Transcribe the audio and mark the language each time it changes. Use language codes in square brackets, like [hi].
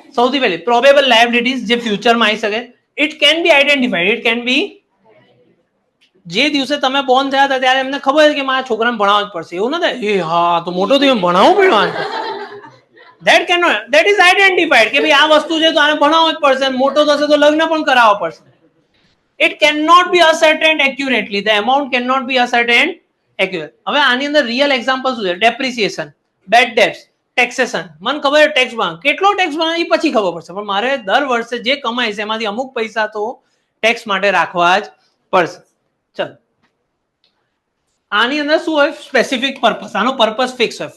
[gu] સૌથી પહેલી probable liabilities જે ફ્યુચરમાં આવી શકે. [en] It can be identified, it can be. [gu] જે દિવસે તમે બોર્ન થયા હતા ત્યારે એમને ખબર છે કે મારા છોકરાને ભણાવવા જ પડશે, એવું નથી એ હા તો મોટો થયો ભણાવવું પડવાનું. [en] that is identified [gu] કે ભાઈ આ વસ્તુ છે તો આને ભણાવવો જ પડશે, મોટો થશે તો લગ્ન પણ કરાવવા પડશે. [en] It cannot be ascertained accurately. The amount cannot be ascertained accurately. [gu] હવે આની અંદર રિયલ એક્ઝામ્પલ શું છે? Depreciation, bed dates, taxation. મને ખબર ટેક્સ બના કેટલો ટેક્સ બના એ પછી ખબર પડશે, પણ મારે દર વર્ષે જે કમાય છે એમાંથી અમુક પૈસા તો ટેક્સ માટે રાખવા જ પડશે. ચલો, આની અંદર શું હોય? Specific purpose. આનો પર્પસ ફિક્સ હોય.